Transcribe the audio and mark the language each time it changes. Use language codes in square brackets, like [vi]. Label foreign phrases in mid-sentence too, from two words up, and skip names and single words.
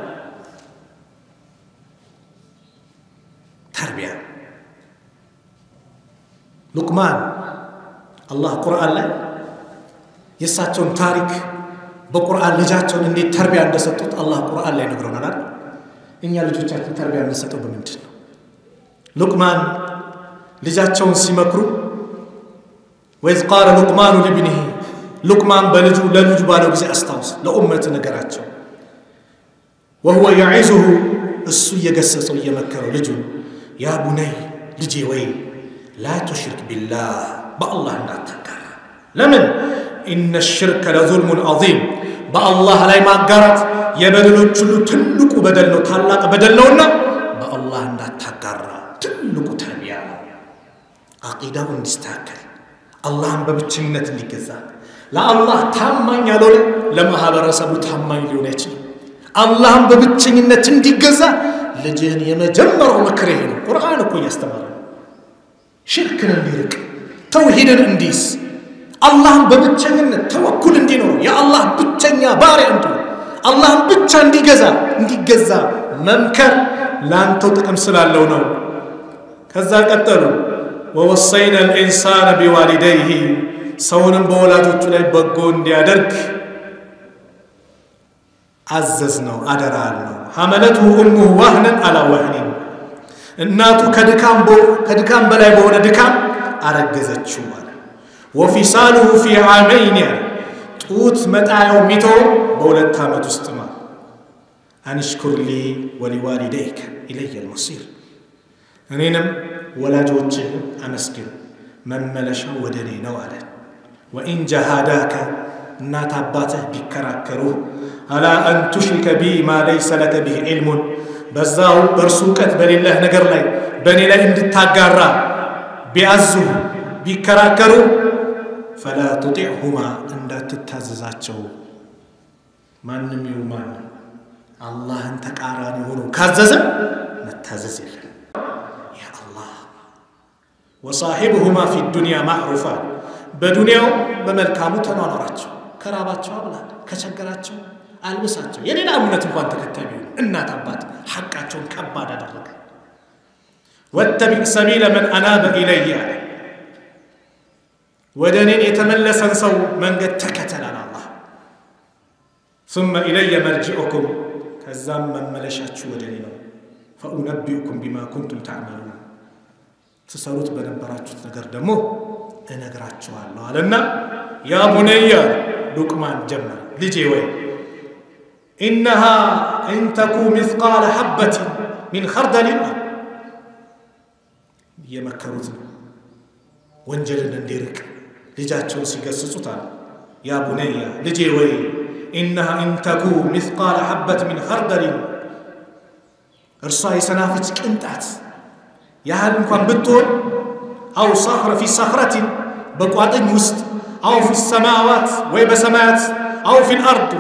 [am] ተርቢያ ሉቅማን አላህ ቁርአን ላይ የሳቸውን ታሪክ በቁርአን ልጃቸውን እንዴት ተርቢያ እንደሰጡት አላህ ቁርአን ላይ ነግሮናል አይደል እኛ ልጆቻችን ተርቢያ እንሰጠው በምንድነው ሉቅማን ልጃቸውን ሲመክሩ ወይስ [ar] قال لقمان لابنه [am] ሉቅማን ለልጁ ባለው ጊዜ አስታውስ ለኡመት ነገራቸው [ar] وهو يعظه [am] እሱ የገሰጸው የመከረው ልጁ [ar] يا بني [am] ልጄ ወይ [ar] لا تشرك بالله بالله [am] እንዳትጋራ ለምን [ar] ان الشرك لظلم عظيم بالله [am] ላይ ማጋራት የበደሎች ሁሉ ትልቁ በደል ነው ታላቅ በደል ነውና በአላህ እንዳትጋራ ትልቁ ተርቢያ ነው አቂዳው እንዲስተካከል አላህን በብቸኝነት እንዲገዛ ለአላህ ታማኝ ያልሆነ ለማህበረሰቡ ታማኝ ሊሆን አይችልም አላህን በብቸኝነት እንዲገዛ ልጅን የመጀመሪያው ምክር ይሄ ነው ቁርአን እኮ ያስተማረ ሽርክን እንዲርቅ ተውሂድን እንዲስ አላህን በብቸኝነት ተወኩል እንዲኖር የአላህ ብቸኛ ባሪያ እንዲሆን አላህን ብቻ እንዲገዛ መምከር ላንተው ጥቅም ስላለው ነው ከዛ ቀጠሉ [ar] ووصينا الانسان بوالديه [am] ሰውንም በወላጆቹ ላይ በጎ እንዲያደርግ አዘዝነው አደራልነው [ar] حملته امه وهنا على وهن [am] እናቱ ከድካም በላይ በሆነ ድካም አረገዘችው ማለት [ar] وفصاله في عامين [am] ጡት መጣያው ሚተው በሁለት አመት ውስጥ ነው አንሽኩር [ar] لي ولوالديك إلي المصير [am] እኔንም ወላጆችን አመስግን መመለሻው ወደኔ ነው አለ [ar] وإن جاهداك [am] እናት አባትህ ቢከራከሩ [ar] على أن تشرك بي ما ليس لك به علم [am] በዛው በርሱ ዕውቀት በሌለህ ነገር ላይ በኔ ላይ እንድታጋራ ቢያዙ ቢከራከሩ [ar] فلا تطعهما [am] እንዳትታዘዛቸው ማንንም ይውማን አላህን ተቃራኒ ሆኖ ካዘዘ መታዘዝ የለም ያ አላህ [ar] وصاحبهما في الدنيا معروفا [am] በዱንያው በመልካሙ ተኗኗራቸው ከራባቸው አብላ ከቸገራቸው አልብሳቸው የሌላ እምነት እንኳን ተከታይ ቢሆን እናት አባት ሐቃቸውን ከባድ አደረገ [ar] واتبع سبيل من اناب الي [am] ወደኔ የተመለሰን ሰው መንገድ ተከተል አላህ [ar] ثم الي مرجعكم [am] ከዛም መመለሻችሁ ወደኔ ነው [ar] فانبئكم بما كنتم تعملون [am] ተሰሩት በነበራችሁት ነገር ደግሞ እነግራችኋለሁ አለና [ar] يا بني [am] ሉቅማን ጀመረ ልጄ ወይ [ar] انها ان تكون مثقال حبه من خردل [am] የመከሩት ወንጀልን እንዲርቅ ልጃቸውን ሲገስጹታል [ar] يا بني [am] ልጄ ወይ [ar] إنها إن تك مثقال حبة من خردل [am] እርሷ የሰናፍጭ ቅንጣት ያህል እንኳን ብትሆን [ar] أو صخرة في صخرة [am] በቋጥኝ ውስጥ [ar] أو في السماوات [am] ወይ በሰማያት [ar] أو في الأرض [am] ወይ